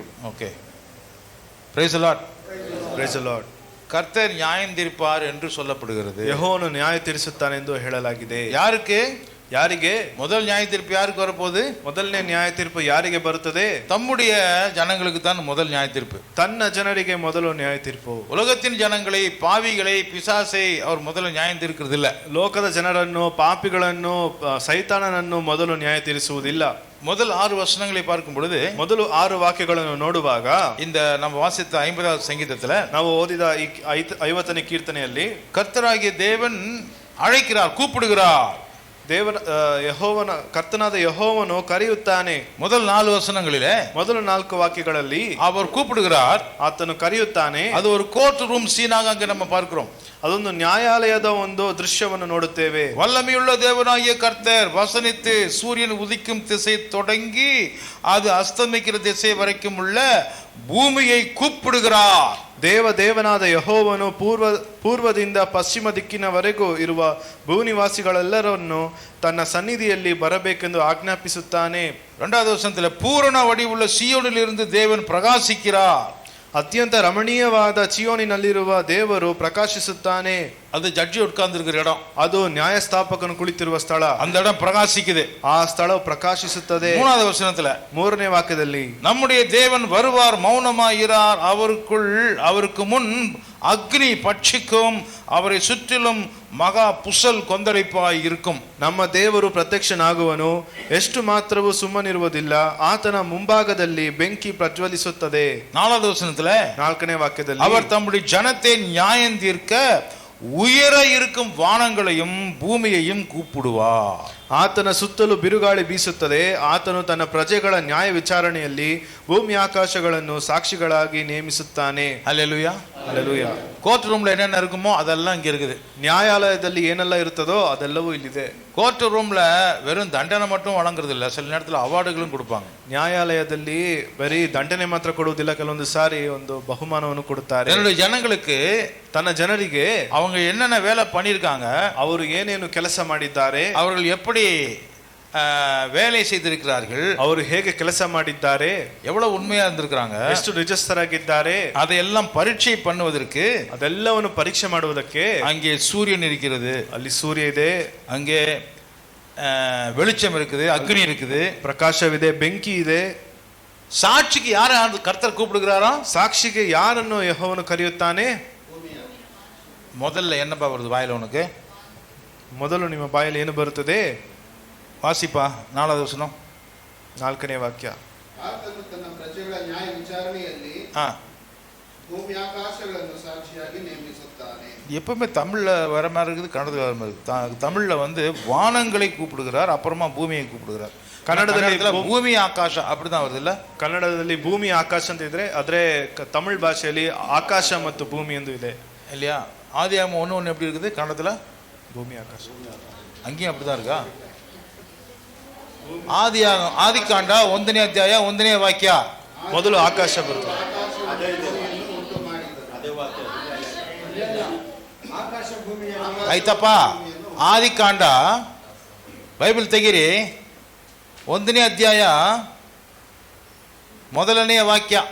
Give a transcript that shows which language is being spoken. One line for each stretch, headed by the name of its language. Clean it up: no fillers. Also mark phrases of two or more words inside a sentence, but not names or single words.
Tamil: ஓகே,
English: praise the Lord. praise the Lord.
Tamil: கர்த்தர் நியாயம் தீர்ப்பார் என்று சொல்லப்படுகிறது.
Kannada: ಯೆಹೋವನು ನ್ಯಾಯ ತೀರಿಸುತ್ತಾನೆ ಎಂದು ಹೇಳಲಾಗಿದೆ.
Tamil: யாருக்கு?
Kannada: ಯಾರಿಗೆ?
Tamil: முதல் நியாய தீர்ப்பு யாருக்கு வரப்போகுது?
Kannada: ಮೊದಲನೇ ನ್ಯಾಯ ತೀರ್ಪು ಯಾರಿಗೆ ಬರುತ್ತದೆ?
Tamil: தம்முடைய ஜனங்களுக்கு தான் முதல் நியாய தீர்ப்பு.
Kannada: ತನ್ನ ಜನರಿಗೆ ಮೊದಲು ನ್ಯಾಯ ತೀರ್ಪು.
Tamil: உலகத்தின் ஜனங்களை, பாவிகளை, பிசாசை அவர் முதல்ல நியாயம் தீர்க்கிறது இல்ல.
Kannada: ಲೋಕದ ಜನರನ್ನು, ಪಾಪಿಗಳನ್ನು, ಸೈತಾನನನ್ನು ಮೊದಲು ನ್ಯಾಯ ತೀರಿಸುವುದಿಲ್ಲ.
Tamil: முதல் 6 வசனங்களை பார்க்கும் பொழுது,
Kannada: ಮೊದಲು 6 ವಾಕ್ಯಗಳನ್ನು ನೋಡುವಾಗ,
Tamil: இந்த நம்ம வாசித்த 50வது சங்கீதத்துல
Kannada: ನಾವು ಓದಿದ ಈ 50ನೇ ಕೀರ್ತನೆಯಲ್ಲಿ
Tamil: கர்த்தராகிய தேவன் அழைக்கிறார், கூப்பிடுகிறார்.
Kannada: ದೇವರ ಯೆಹೋವನ ಕರ್ತನಾದ ಯೆಹೋವನು ಕರೆಯುತ್ತಾನೆ.
Tamil: முதல் 4 வசனங்களிலே,
Kannada: ಮೊದಲು 4 ವಾಕ್ಯಗಳಲ್ಲಿ
Tamil: அவர் கூப்பிடுகிறார்,
Kannada: ಆತನು ಕರೆಯುತ್ತಾನೆ.
Tamil: அது ஒரு
English: court room
Tamil: சீனாக அங்க நம்ம பார்க்கிறோம்.
Kannada: ಅದೊಂದು ನ್ಯಾಯಾಲಯದ ಒಂದು ದೃಶ್ಯವನ್ನು ನೋಡುತ್ತೇವೆ.
Tamil: வல்லமையுள்ள தேவனாகிய கர்த்தர் வசனித்து சூரியன் உதிக்கும் திசை தொடங்கி அது அஸ்தமிக்கிற திசை வரைக்கும் உள்ள பூமியை கூப்பிடுகிறார்.
Kannada: ದೇವನಾದ ಯೆಹೋವನು ಪೂರ್ವದಿಂದ ಪಶ್ಚಿಮ ದಿಕ್ಕಿನವರೆಗೂ ಇರುವ ಭೂನಿವಾಸಿಗಳೆಲ್ಲರನ್ನು ತನ್ನ ಸನ್ನಿಧಿಯಲ್ಲಿ ಬರಬೇಕೆಂದು ಆಜ್ಞಾಪಿಸುತ್ತಾನೆ.
Tamil: 2வது வசனத்தில் பூரண வடிவுள்ள சீயோனிலிருந்து தேவன் பிரகாசிக்கிறார்.
Kannada: ಅತ್ಯಂತ ರಮಣೀಯವಾದ ಚಿಯೋನಿನಲ್ಲಿರುವ ದೇವರು ಪ್ರಕಾಶಿಸುತ್ತಾನೆ.
Tamil: அது ஜட்ஜி உட்கார்ந்திருக்கிற இடம்,
Kannada: ಅದು ನ್ಯಾಯಸ್ಥಾಪಕನು ಕುಳಿತಿರುವ ಸ್ಥಳ.
Tamil: அந்த இடம் பிரகாசிக்குது,
Kannada: ಆ ಸ್ಥಳವು ಪ್ರಕಾಶಿಸುತ್ತದೆ.
Tamil: 3வது வசனத்துல
Kannada: 3ನೇ ವಾಕ್ಯದಲ್ಲಿ,
Tamil: நம்முடைய தேவன் வருவார், மௌனமாயிரார், அவருக்கு முன் அக்னி பட்சிக்கும், அவரை சுற்றிலும் மகா புசல் கொந்தளிப்பாய் இருக்கும்.
Kannada: ನಮ್ಮ ದೇವರು ಪ್ರತ್ಯಕ್ಷನಾಗುವನು, ಎಷ್ಟು ಮಾತ್ರವೂ ಸುಮ್ಮನಿರುವುದಿಲ್ಲ, ಆತನ ಮುಂಭಾಗದಲ್ಲಿ ಬೆಂಕಿ ಪ್ರಜ್ವಲಿಸುತ್ತದೆ.
Tamil: 4வது வசனத்துல
Kannada: 4ನೇ ವಾಕ್ಯದಲ್ಲಿ,
Tamil: அவர் தம்முடைய ஜனத்தை நியாயம் தீர்க்க உயர இருக்கும் வானங்களையும் பூமியையும் கூப்பிடுவார்.
Kannada: ಆತನ ಸುತ್ತಲೂ ಬಿರುಗಾಳಿ ಬೀಸುತ್ತದೆ. ಆತನು ತನ್ನ ಪ್ರಜೆಗಳ ನ್ಯಾಯ ವಿಚಾರಣೆಯಲ್ಲಿ ಭೂಮಿ ಆಕಾಶಗಳನ್ನು ಸಾಕ್ಷಿಗಳಾಗಿ ನೇಮಿಸುತ್ತಾನೆ.
Tamil: அல்லேலூயா, அல்லேலೂயா.
English: court roomல
Tamil: என்னென்ன இருக்குமோ அதெல்லாம் இங்க இருக்குது.
Kannada: ನ್ಯಾಯಾಲಯದಲ್ಲಿ ಏನೆಲ್ಲ ಇರುತ್ತದೋ ಅದೆಲ್ಲವೂ ಇಲ್ಲಿದೆ.
English: court roomல
Tamil: வெறும் தண்டனை மட்டும் வழங்குறது இல்ல, சில நேரத்தில் அவார்டுகளும் கொடுப்பாங்க.
Kannada: ನ್ಯಾಯಾಲಯದಲ್ಲಿ ಬರೀ ದಂಡನೆ ಮಾತ್ರ ಕೊಡುವುದಿಲ್ಲ, ಕೆಲವೊಂದು ಸಾರಿ ಒಂದು ಬಹುಮಾನವನ್ನು ಕೊಡುತ್ತಾರೆ.
Tamil: என்னுடைய ஜனங்களுக்கு,
Kannada: ತನ್ನ ಜನರಿಗೆ
Tamil: அவங்க என்னென்ன வேலை பண்ணியிருக்காங்க,
Kannada: ಅವರು ಏನೇನು ಕೆಲಸ ಮಾಡಿದ್ದಾರೆ,
Tamil: அவர்கள் எப்படி வேலை செய்திருக்கிறார்கள்,
Kannada: ಅವರು ಹೇಗೆ ಕೆಲಸ ಮಾಡಿದ್ದಾರೆ,
Tamil: எவ்வளவு உண்மையா இருந்திருக்கிறாங்க,
Kannada: ಎಷ್ಟು ನಿಜಸ್ಥರಾಗಿದ್ದಾರೆ,
Tamil: அதையெல்லாம் பரீட்சை பண்ணுவதற்கு,
Kannada: ಅದೆಲ್ಲವನ್ನು ಪರೀಕ್ಷೆ ಮಾಡುವುದಕ್ಕೆ
Tamil: அங்கே சூரியன் இருக்கிறது,
Kannada: ಅಲ್ಲಿ ಸೂರ್ಯ ಇದೆ,
Tamil: அங்கே வெளிச்சம் இருக்குது, அக்னி இருக்குது,
Kannada: ಪ್ರಕಾಶವಿದೆ, ಬೆಂಕಿ ಇದೆ.
Tamil: சாட்சிக்கு யார கர்த்தர் கூப்பிடுகிறாரா?
Kannada: ಸಾಕ್ಷಿಗೆ ಯಾರನ್ನು ಯೆಹೋವನು ಕರೆಯುತ್ತಾನೆ?
Tamil: முதல்ல என்னப்பா வருது வாயில உனக்கு?
Kannada: ಮೊದಲು ನಿಮ್ಮ ಬಾಯಲ್ಲಿ ಏನು ಬರುತ್ತದೆ?
Tamil: வாசிப்பா 4வது வசனம்
Kannada: 4ನೇ ವಾಕ್ಯ. ಆತನು ತನ್ನ ಪ್ರಜೆಗಳ ನ್ಯಾಯ ವಿಚಾರಣೆಯಲ್ಲಿ ಭೂಮಿ ಆಕಾಶಗಳನ್ನು ಸಾಕ್ಷಿಯಾಗಿ ನೇಮಿಸುತ್ತಾನೆ.
Tamil: எப்பவுமே தமிழ்ல வர மாதிரி இருக்குது, கன்னடத்தில் வர மாதிரி இருக்குது. தமிழ்ல வந்து வானங்களை கூப்பிடுகிறார், அப்புறமா பூமியை கூப்பிடுகிறார்.
Kannada: ಕನ್ನಡದಲ್ಲಿ ಭೂಮಿ ಆಕಾಶ
Tamil: அப்படிதான் வருது இல்ல?
Kannada: ಕನ್ನಡದಲ್ಲಿ ಭೂಮಿ ಆಕಾಶ ಅಂತ ಇದ್ರೆ, ಆದ್ರೆ ತಮಿಳ್ ಭಾಷೆಯಲ್ಲಿ ಆಕಾಶ ಮತ್ತು ಭೂಮಿ ಎಂದು ಇದೆ இல்லையா?
Tamil: ஆதியாகமம் 1:1 எப்படி இருக்குது கன்னடத்துல? பூமி ஆகாஷம். அங்கேயும் அப்படிதான் இருக்கா?
Kannada: ಆದಿಕಾಂಡ 1ನೇ ಅಧ್ಯಾಯ 1ನೇ ವಾಕ್ಯ, ಮೊದಲು ಆಕಾಶ ಬರ್ತದೆ. ಆಯ್ತಪ್ಪ, ಆದಿಕಾಂಡ ಬೈಬಲ್ ತೆಗೀರಿ, 1ನೇ ಅಧ್ಯಾಯ 1ನೇ ವಾಕ್ಯ.